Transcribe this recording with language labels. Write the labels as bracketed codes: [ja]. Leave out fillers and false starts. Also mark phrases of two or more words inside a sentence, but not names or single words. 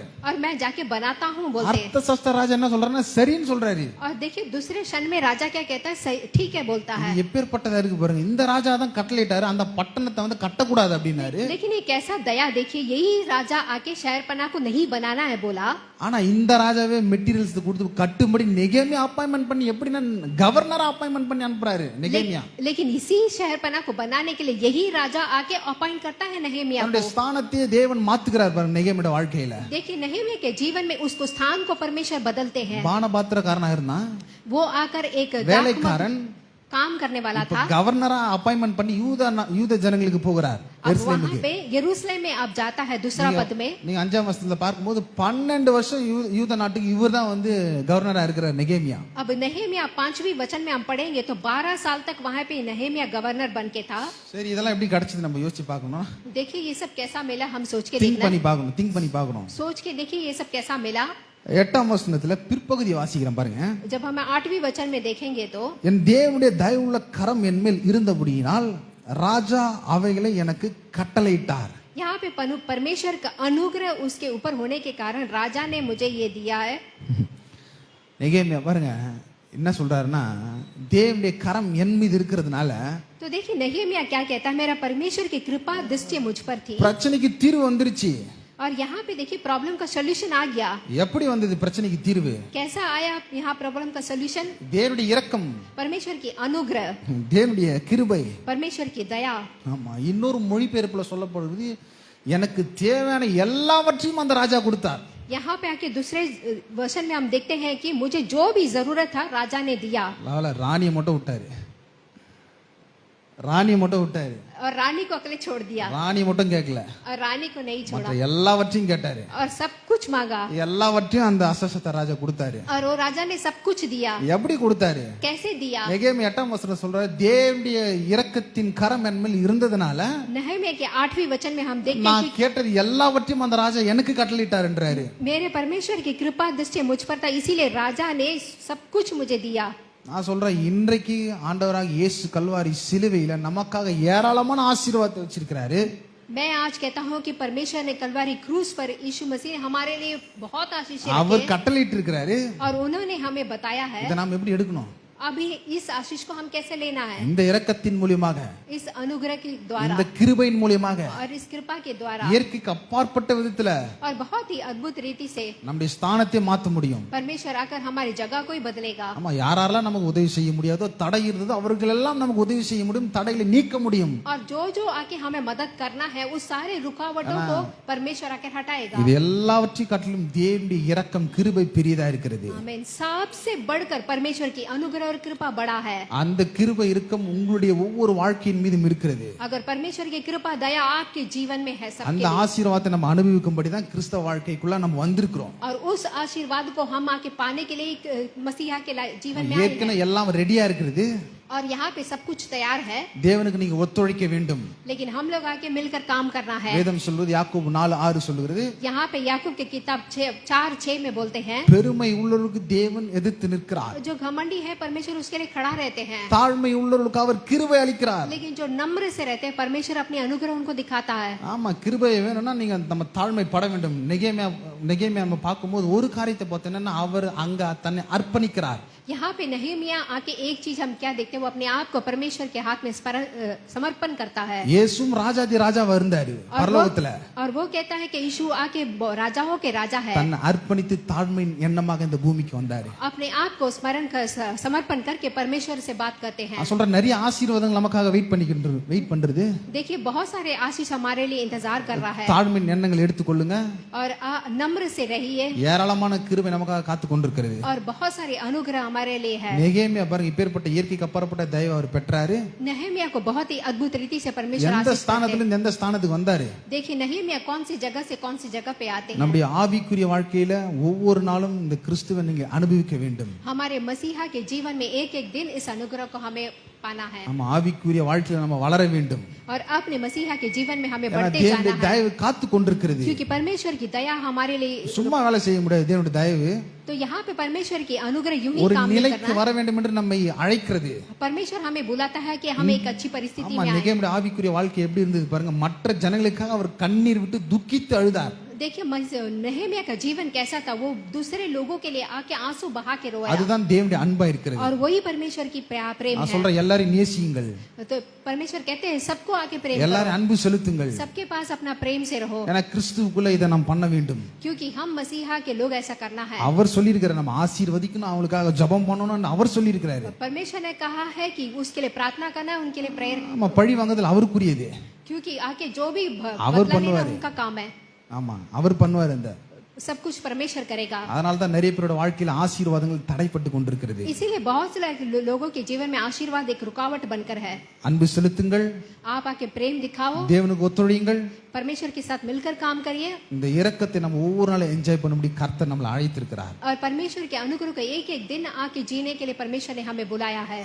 [hi] और मैं जाके बनाता हूँ बोलते हैं। [ta] அர்த்த சஸ்த ராஜா என்ன சொல்றாருன்னா சரின்னு சொல்றாரு. [hi] और देखिए दूसरे क्षण में राजा क्या कहता है, सही ठीक है बोलता है। [ta] இது எப்பேற்பட்டதா இருக்கு பாருங்க, இந்த ராஜா தான் கட்டளையிட்டாரு அந்த பட்டணத்தை வந்து கட்டக்கூடாது அப்படின்னாரு. [hi] लेकिन ये कैसा दया देखिए, यही राजा आके शहरपना को नहीं बनाना है बोला, [ta] ஆனா இந்த ராஜாவே மெட்டீரியல்ஸ் கொடுத்து கட்டும்படி நெகேமியா அப்பாயின்மெண்ட் பண்ணி எப்படின்னா கவர்னரா அப்பாயின்மெண்ட் பண்ணி அனுப்புறாரு நெகேமியா. [hi] लेकिन इसी शहरपना को बनाने के लिए यही राजा आके अपॉइंट करता है नहेमिया [ta] அவருடைய [hi] को। [ta] ஸ்தானத்தையே தேவன் மாத்துகிறார் பாருங்க நெகேமியோட வாழ்க்கையில. [hi] देखिए नहेमिया के जीवन में उसको स्थान को परमेश्वर बदलते हैं। [ta] பானபாத்திரக்காரனா இருந்தான், [hi] वो आकर एक [ta] வேலைக்காரன், [hi] काम करने वाला [ta] இப்ப [hi] था। [ta] கவர்னரா அப்பாயின்மெண்ட் பண்ணி யூத ஜனங்களுக்கு போகிறார் [hi] अब वहाँ [ta] எருசலேமுக்கு. [hi] पे यरूशलेम में अब जाता है दूसरा पद में। [ta] நீங்க 5ஆம் வசனத்துல பார்க்கும்போது 12 வருஷம் யூத நாட்டுக்கு இவர்தான் வந்து கவர்னரா இருக்கிறார் நெகேமியா. [hi] अब नहेमिया 5वीं वचन में हम पढ़ेंगे तो 12 साल तक वहाँ पे नहेमिया गवर्नर बन के था। [ta] சரி, இதெல்லாம் எப்படி கிடைச்சது நம்ம யோசிச்சு பார்க்கணும், [hi] देखिए ये सब कैसा मिला, हम सोच के [ta] திங்க் [hi] देखना, [ta] பண்ணி பார்க்கணும். [hi] सोच के देखिए ये सब कैसा मिला। [ta] 8ஆம் வசனத்துல பிற்பகுதி வாசிக்கிறேன் பாருங்க. [hi] जब हम 8वीं वचन में देखेंगे तो [ta] என் தேவனுடைய தயவுள்ள கரம் என் மேல் இருந்தபடியினால் ராஜா அவைகளை எனக்கு கட்டளையிட்டார். [hi] यहाँ पे परमेश्वर का अनुग्रह उसके ऊपर होने के कारण राजा ने मुझे ये दिया है। [ta] நெகேமியா பாருங்க என்ன சொல்றாருன்னா, தேவனுடைய கரம் என் மீது இருக்கிறதுனால [hi] तो देखिए नहेमिया क्या कहता है, मेरा परमेश्वर की कृपा दृष्टि मुझ पर थी। [ta] பிரச்சனைக்கு தீர்வு வந்துருச்சு. [hi] और यहाँ पे देखिए प्रॉब्लम का सोल्यूशन आ गया। [ta] எப்படி வந்தது பிரச்சனைக்கு தீர்வு? [hi] कैसा आया यहाँ प्रॉब्लम का सोल्यूशन? [ta] தேவனுடைய இரக்கம், [hi] परमेश्वर की अनुग्रह, [ta] தேவனுடைய கிருபை. [hi] परमेश्वर की दया। [ta] ஆமா, இன்னொரு மொழிபெயர்ப்புல சொல்லப்படுவது எனக்கு தேவையான எல்லாவற்றையும் அந்த ராஜா கொடுத்தார். [hi] यहाँ पे आके दूसरे वर्षन में हम देखते हैं कि मुझे जो भी जरूरत था राजा ने दिया। [ta] ராணியை மட்டும் விட்டாரு, ராணியை மட்டும் விட்டாரு, [hi] और रानी को अकेले छोड़ दिया, [ta] ராணி மட்டும் கேட்கல, [hi] और रानी को नहीं छोड़ा, [ta] மற்ற எல்லாவற்றையும் கேட்டாரு. [hi] और सब कुछ मांगा, [ta] எல்லாவற்றையும் அந்த அசஸ்த ராஜா கொடுத்தாரு. [hi] और वो राजा ने सब कुछ दिया। [ta] எப்படி கொடுத்தாரு? [hi] कैसे दिया? [ta] நெகேமியா 8ஆம் வசனம் சொல்றாரு, தேவனுடைய இரக்கத்தின் கரம் என் மேல் இருந்ததனால [hi] नहमीया के 8वीं वचन में हम देखते हैं [ta] நான் கேட்டது எல்லாவற்றையும் அந்த ராஜா எனக்கு கட்டளையிட்டார் என்றாரு. [hi] मेरे परमेश्वर की कृपा दृष्टि मुझ पर था, इसीलिए राजा ने सब कुछ मुझे दिया। [ta] நான் சொல்றேன், இன்றைக்கு ஆண்டவராக இயேசு கல்வாரி சிலுவையில நமக்காக ஏராளமான ஆசீர்வாதத்தை வச்சிருக்கிறாரு. [hi] मैं आज कहता हूँ कि परमेश्वर ने कलवारी क्रूस पर यीशु मसीह ने हमारे लिए बहुत आशीष [ta] அவர் கட்டளையிட்டு இருக்கிறாரு. [hi] और उन्होंने हमें बताया है। [ta] இதை நாம் எப்படி எடுக்கணும்? [hi] अभी इस आशीष को हम कैसे लेना है? [ta] இந்த இரக்கத்தின் மூலமாக, [hi] इस अनुग्रह के द्वारा [ta] இந்த கிருபையின் மூலமாக, [hi] और इस कृपा के द्वारा [ta] இயற்கைக்கு அப்பாற்பட்ட விதத்துல [hi] और बहुत ही अद्भुत रीति से [ta] நம்முடைய ஸ்தானத்தை மாற்ற முடியும். [hi] परमेश्वर आकर हमारी जगह को ही बदलेगा। [ta] ஆமா, யாரெல்லாம் நமக்கு உதவி செய்ய முடியாதோ, தடை இருந்ததோ அவர்கள் எல்லாம் நமக்கு உதவி செய்ய முடியும், தடைகளை நீக்க முடியும். [hi] और जो जो आके हमें मदद करना है उस सारे रुकावटों को परमेश्वर आकर हटाएगा। [ta] இது எல்லாவற்றையும் காட்டிலும் தேவனுடைய இரக்கம் கிருபை பெரியதா இருக்கிறது. [hi] आमीन। सबसे बढ़कर परमेश्वर की अनुग्रह और कृपा बड़ा है। [ta] அந்த கிருபை இரக்கம் உங்களுடைய ஒவ்வொரு வாழ்க்கையின் மீதும் இருக்கிறது. [hi] अगर परमेश्वर की कृपा दया आपके जीवन में है सबके [ta] அந்த [hi] लिए, [ta] ஆசீர்வாதத்தை நம்ம அனுபவிக்கும்படி தான் கிறிஸ்தவ வாழ்க்கைக்குள்ள நம்ம வந்திருக்கிறோம். [hi] और उस आशीर्वाद को हम आके पाने के लिए मसीहा के जीवन में आए हैं। [ta] ஏற்கனவே எல்லாம் ரெடியா இருக்கிறது. [hi] और यहाँ पे सब कुछ तैयार है, [ta] தேவனுக்கு நீங்க ஒத்துழைக்க வேண்டும். [hi] लेकिन हम लोग आके मिलकर काम करना है। [ta] வேதம் சொல்வது, யாக்கோபு 4:6 சொல்கிறது, [hi] यहाँ पे याकूब की किताब 4:6 में बोलते हैं, [ta] பெருமை உள்ளவருக்கு தேவன் எதிர்த்து நிற்கிறார், [hi] जो घमंडी है परमेश्वर उसके लिए खड़ा रहते हैं, [ta] தாழ்மை உள்ளவருக்கு அவர் கிருபை அளிக்கிறார். [hi] लेकिन जो नम्र से रहते हैं परमेश्वर अपनी अनुग्रह उनको दिखाता है। [ta] ஆமா, கிருபை வேணும்னா நீங்க நம்ம தாழ்மை பட வேண்டும். நெகேமியா நெகேமியா நம்ம பார்க்கும்போது ஒரு காரியத்தை பார்த்தோம்னா அவர் அங்க தன்னை அர்ப்பணிக்கிறார். [hi] यहाँ पे नहमिया आके एक चीज हम क्या देखते हैं, वो अपने आप को परमेश्वर के हाथ में समर्पण करता है. [ta] இயேசுவும் ராஜாதி ராஜாவா இருந்தாரு பரலோகத்துல. [hi] और वो कहता है कि यीशु आके राजाओं के राजा है. [ta] தன்னை அர்ப்பணித்து தாழ்மையின் எண்ணமாக இந்த பூமிக்கு வந்தாரு. [hi] अपने आप को समर्पण करके परमेश्वर से बात करते हैं. [ta] நான் சொல்ற நிறைய ஆசீர்வாதங்கள் நமக்காக வெயிட் பண்றது. [hi] देखिए बहुत सारे आशीष हमारे लिए इंतजार कर रहा है. [ta] தாழ்மையின் எண்ணங்களை எடுத்துக்கொள்ளுங்க. [hi] और नम्र से रहिए. [ta] ஏராளமான கிருபை நமக்காக காத்து கொண்டிருக்கிறது. [hi] और बहुत सारे अनुग्रह हमारे लिए है. [ta] நெகேமியா பாருங்க இப்பேற்பட்ட இயற்கைக்கு அப்பாற்பட்ட தயவு அவர் பெற்றாரு. [hi] नहमिया को बहुत ही अद्भुत रीति से परमेश्वर [ta] எந்த ஸ்தானத்துல இருந்து எந்த ஸ்தானத்துக்கு வந்தாரு. [hi] देखिए नहमिया कौन सी जगह से कौन सी जगह पे आते हैं. [ta] நம்முடைய ஆவிக்குரிய வாழ்க்கையில ஒவ்வொரு நாளும் இந்த கிறிஸ்துவை நீங்க அனுபவிக்க வேண்டும். [hi] हमारे मसीहा के जीवन में एक एक दिन इस अनुग्रह को हमें पाना है. [ta] நம்ம ஆவிக்குரிய வாழ்க்கையில நம்ம வளர வேண்டும். [hi] और अपने मसीहा के जीवन में हमें बढ़ते जाना है. [ta] தயவு காத்து கொண்டிருக்கிறது. [hi] क्योंकि परमेश्वर की दया हमारे लिए [ta] சும்மா வேலை செய்ய முடியாது. தேவனுடைய தயவு [hi] तो यहाँ पे परमेश्वर की अनुग्रह यूं ही [ta] ஒரு [hi] काम नहीं [ta] நிலைக்கு [hi] करना. [ta] வர வேண்டும் என்று நம்மை அழைக்கிறது. [hi] परमेश्वर हमें बुलाता है कि हम एक अच्छी परिस्थिति में आए. [ta] நெகேமியா ஆவிக்குரிய வாழ்க்கை எப்படி இருந்தது பாருங்க. மற்ற ஜனங்களுக்காக அவர் கண்ணீர் விட்டு துக்கித்து அழுதார். [hi] देखिए नहमिया का जीवन कैसा था, वो दूसरे लोगों के लिए आके आंसू बहा के रोया. [ta] அதுதான் தேவனுடைய அன்பா இருக்கிறது. [hi] और वही परमेश्वर की प्रेम [ta] நான் [hi] है. [ta] சொல்ற எல்லாரையும் நேசியுங்கள். [hi] तो परमेश्वर कहते हैं सबको आके प्रेम [ta] எல்லாரும் அன்பு செலுத்துங்கள். [hi] सबके पास अपना प्रेम से रहो. [ta] ஏன்னா கிறிஸ்துவுக்குள்ள இதை நாம் பண்ண வேண்டும். [hi] क्योंकि हम मसीहा के लोग ऐसा करना है. [ta] அவர் சொல்லியிருக்கிறார் நம்ம ஆசீர்வதிக்கணும், அவங்களுக்காக ஜெபம் பண்ணணும்னு அவர் சொல்லியிருக்கிறாரு. [hi] परमेश्वर ने कहा है कि उसके लिए प्रार्थना करना है, उनके लिए प्रेयर. [ta] நம்ம பழி வாங்குதல் அவருக்குரியது. [hi] क्योंकि आके जो भी [ta] அவர் [hi] बदला लेना [ta] பண்ணுவாரு. [hi] उनका काम है. [ta] ஆமா அவர் பண்ணுவார். அந்த [hi] सब कुछ परमेश्वर करेगा. [ta] அதனால தான் நிறைய பேரோட வாழ்க்கையில ஆசீர்வாதங்கள் தடைப்பட்டு கொண்டிருக்கிறது. [hi] इसीलिए बहुत से लोगों के जीवन में आशीर्वाद एक रुकावट बनकर है. [ta] அன்பு செலுத்துங்கள். [hi] आप आके प्रेम दिखाओ. [ta] தேவனுக்கு ஒத்துழையுங்கள். [hi] परमेश्वर के साथ मिलकर काम करिए. [ta] இந்த இரக்கத்தை நம்ம ஒவ்வொரு நாளும் என்ஜாய் பண்ணும்படி கர்த்தர் நம்மளை அழைத்திருக்கிறார். [hi] और परमेश्वर के अनुग्रह को एक एक दिन आके जीने के लिए परमेश्वर ने हमें बुलाया है.